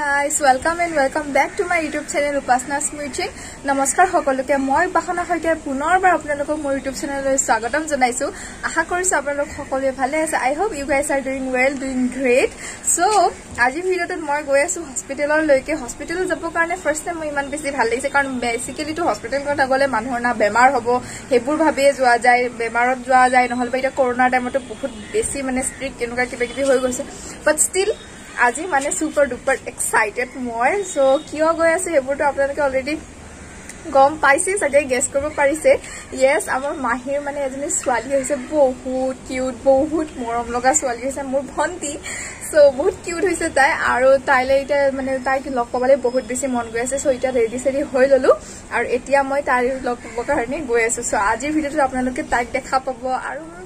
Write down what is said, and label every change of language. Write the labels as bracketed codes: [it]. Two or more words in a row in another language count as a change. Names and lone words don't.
[en] guys, welcome and welcome back to my YouTube channel Upasona Smooching. [as] Namaskar সকলোকে মই বাখনা হয়কে পুনৰবাৰ আপোনালোকক মোৰ YouTube channelলৈ স্বাগতম জনাইছো আশা কৰিছো আপোনালোক সকলোৱে ভালে আছে [en] I hope you guys are doing well doing great [as] so আজি ভিডিওত মই গৈ আছো হস্পিটেলৰ লৈকে হস্পিটেল যাব কাৰণে [en] first time [as] মই ইমান বেছি ভাল লাগিছে কাৰণ বেসিক্যালি তো হস্পিটেল কথা গলে মানুহৰ না বেমাৰ হ'ব হেবুৰ ভাবে যোৱা যায় বেমাৰত যোৱা যায় নহলে এটা কৰোনা টাইমত বহুত বেছি মানে স্ট্ৰিক্ট কেনেকুৱা কিবা কিবি হৈ গৈছে [en] but still [as] আজি মানে [en] super duper excited [as] মই সো কিয় গৈ আছে হেবুৰটো আপোনালোকে অলৰেডি গম পাইছে সগে গেস কৰিব পাৰিছে yes আমাৰ মাহিৰ মানে এজনী ছোৱালী হৈছে বহুত কিউট বহুত মৰম লগা ছোৱালী হৈছে মোৰ ভন্টি সো বহুত কিউট হৈছে তাই আৰু তাইলে এটা মানে তাইক লগ পাবলে বহুত বেছি মন গৈ আছে সো এটা ৰেডি সেৰি হৈ ললো আৰু এতিয়া মই তাইৰ লগ পাবৰ কাৰণে গৈ আছো সো আজিৰ ভিডিওটো আপোনালোকে তাইক দেখা পাব আৰু